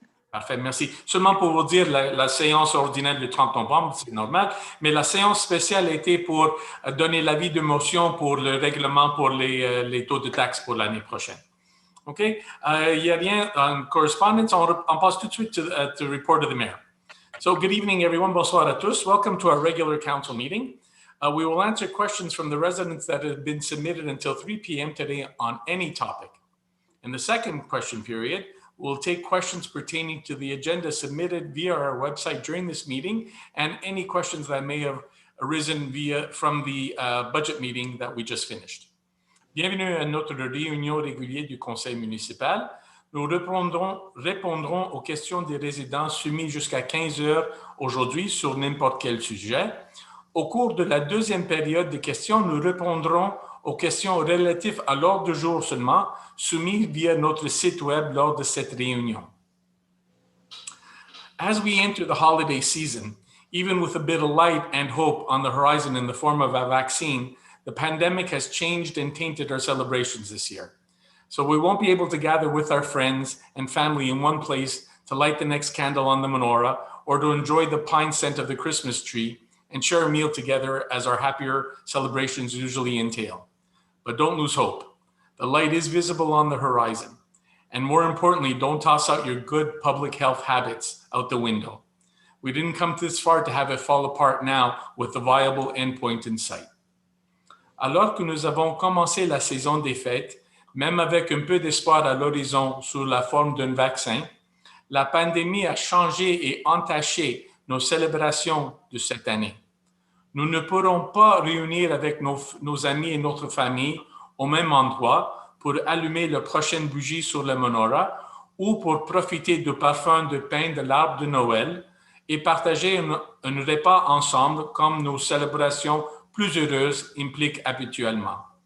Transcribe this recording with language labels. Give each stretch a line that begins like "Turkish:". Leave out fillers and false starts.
French: Parfait, merci. Seulement pour vous dire, la séance ordinaire du 30 novembre, c'est normal, mais la séance spéciale était pour donner l'avis de motion pour le règlement pour les taux de taxes pour l'année prochaine. OK? Il n'y a rien en correspondance. On passe tout de suite
English: to report of the mayor. So good evening, everyone.
French: Bonsoir à tous.
English: Welcome to our regular council meeting. We will answer questions from the residents that have been submitted until 3 p.m. today on any topic. In the second question period, we'll take questions pertaining to the agenda submitted via our website during this meeting and any questions that may have arisen from the budget meeting that we just finished.
French: Bienvenue à notre réunion régulière du conseil municipal. Nous répondrons aux questions des résidents soumises jusqu'à 15 heures aujourd'hui sur n'importe quel sujet. Au cours de la deuxième période de questions, nous répondrons aux questions relatives à l'ordre du jour seulement, soumises via notre site web lors de cette réunion.
English: As we enter the holiday season, even with a bit of light and hope on the horizon in the form of a vaccine, the pandemic has changed and tainted our celebrations this year. So we won't be able to gather with our friends and family in one place to light the next candle on the menorah or to enjoy the pine scent of the Christmas tree and share a meal together as our happier celebrations usually entail. But don't lose hope. The light is visible on the horizon. And more importantly, don't toss out your good public health habits out the window. We didn't come this far to have it fall apart now with the viable endpoint in sight.
French: Alors que nous avons commencé la saison des fêtes, même avec un peu d'espoir à l'horizon sous la forme d'un vaccin, la pandémie a changé et entaché nos célébrations de cette année. Nous ne pourrons pas réunir avec nos amis et notre famille au même endroit pour allumer la prochaine bougie sur le menorah ou pour profiter du parfum de pain de l'arbre de Noël et partager un repas ensemble comme nos célébrations plus heureuses impliquent habituellement.